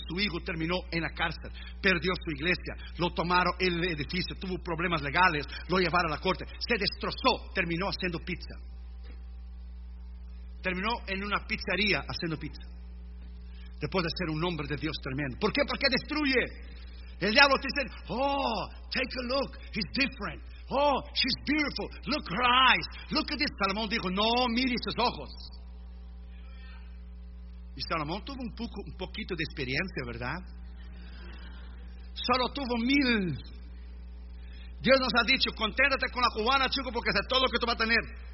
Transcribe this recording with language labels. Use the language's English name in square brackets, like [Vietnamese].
[Spanish] Su hijo terminó en la cárcel. Perdió su iglesia. Lo tomaron el edificio. Tuvo problemas legales. Lo llevaron a la corte. Se destrozó. Terminó haciendo pizza. Terminó en una pizzería haciendo pizza. Después de ser un hombre de Dios tremendo. ¿Por qué? Porque destruye. El diablo te dice, [English] oh, take a look, he's different. Oh, she's beautiful. Look her eyes. Look at this. [Spanish] Salomón dijo, no, mire sus ojos. Y Salomón tuvo un poquito de experiencia, ¿verdad? Solo tuvo 1,000. Dios nos ha dicho, conténtate con la cubana, chico, porque es todo lo que tú vas a tener.